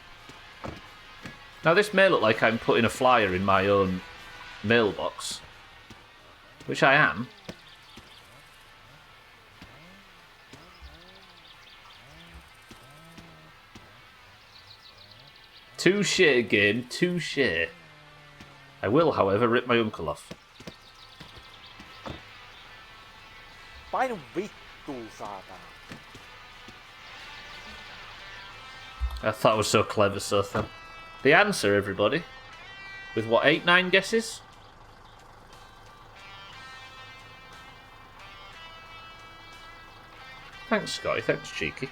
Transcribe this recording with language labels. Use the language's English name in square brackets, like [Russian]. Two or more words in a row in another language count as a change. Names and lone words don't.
[English] Now this may look like I'm putting a flyer in my own mailbox, which I am. Touche game, touche. I will, however, rip my uncle off. [Finnish] Painu vittuun, saatana. [English] I thought it was so clever, so thin. The answer, everybody, with what, 8, 9 guesses? Thanks, Scotty. Thanks, Cheeky.